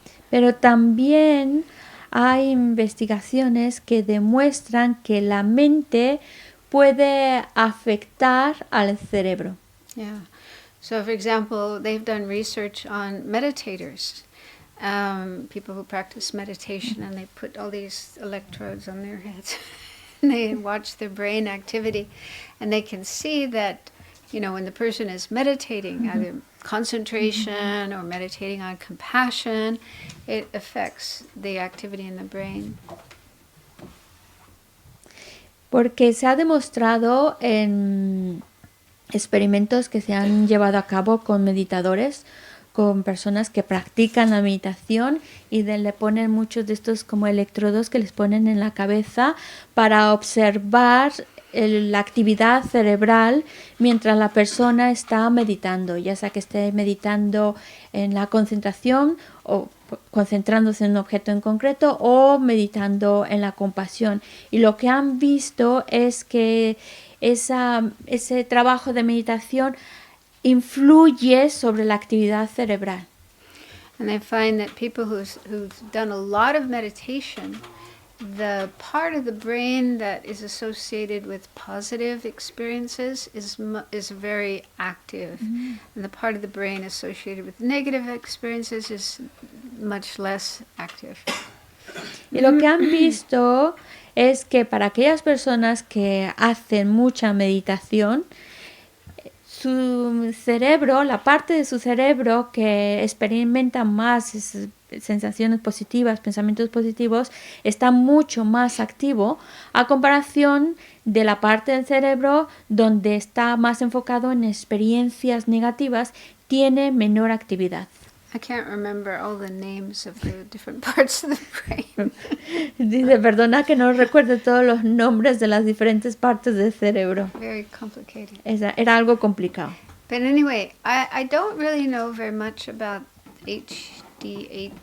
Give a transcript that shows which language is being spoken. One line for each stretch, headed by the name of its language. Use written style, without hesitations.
Spanish: Pero también hay investigaciones que demuestran que la mente puede afectar al cerebro.
English: Yeah. So, for example, they've done research on meditators, people who practice meditation, and they put all these electrodes on their heads. And they watch their brain activity, and they can see that, when the person is meditating, either concentration or meditating on compassion, it affects the activity in the brain.
Spanish: Porque se ha demostrado en experimentos que se han llevado a cabo con meditadores, con personas que practican la meditación, y le ponen muchos de estos como electrodos que les ponen en la cabeza para observar la actividad cerebral mientras la persona está meditando, ya sea que esté meditando en la concentración o concentrándose en un objeto en concreto, o meditando en la compasión. Y lo que han visto es que ese trabajo de meditación influye sobre la actividad cerebral.
English: And they find that people who've done a lot of meditation, the part of the brain that is associated with positive experiences is very active, and the part of the brain associated with negative experiences is much less active.
Spanish: Y lo que han visto es que para aquellas personas que hacen mucha meditación, su cerebro, la parte de su cerebro que experimenta más sensaciones positivas, pensamientos positivos, está mucho más activo a comparación de la parte del cerebro donde está más enfocado en experiencias negativas, tiene menor actividad.
English: I can't remember all the names of the different parts of the brain.
Spanish: Dice, perdona que no recuerde todos los nombres de las diferentes partes del cerebro.
English: Very complicated.
Spanish: Era algo complicado.
English: But anyway, I don't really know very much about ADHD.